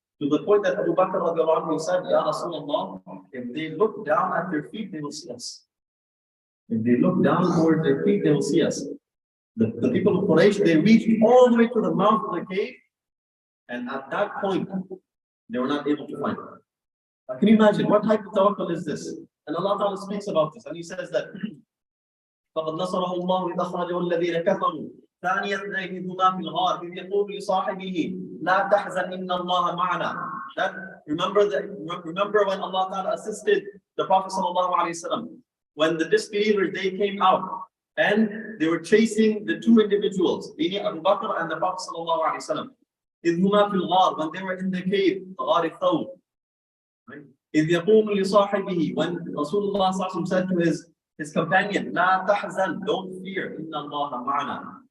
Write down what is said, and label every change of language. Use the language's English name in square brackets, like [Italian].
[English] To the point that Abu Bakr said, Ya Rasulullah, if they look down at their feet, they will see us. If they look down towards their feet, they will see us. The people of Quraysh, they reached all the way to the mouth of the cave, and at that point, they were not able to find it. Can you imagine what type of tawakkul is this? And Allah Ta'ala speaks about this, and He says that [Arabic] فَقَدْ نَصَرَهُ اللَّهُ إِذْ أَخْرَجَهُ الَّذِينَ كَفَرُوا ثاني اثنين هما في الغار إذ يقول لصاحبه لا تحزن إن الله معنا. [English] That remember when Allah Ta'ala assisted the Prophet sallallahu alaihi wasallam, when the disbelievers, they came out and they were chasing the two individuals, meaning Abu Bakr and the Prophet sallallahu alaihi wasallam. [Arabic] إذ هما في الغار, [English] when they were in the cave, [Arabic] غار الثور. إذ يقول لصاحبه, [English] when Rasulullah sallallahu alaihi wasallam said to his companion, [Arabic] لا تحزن, [English] don't fear, [Arabic] إن الله معنا.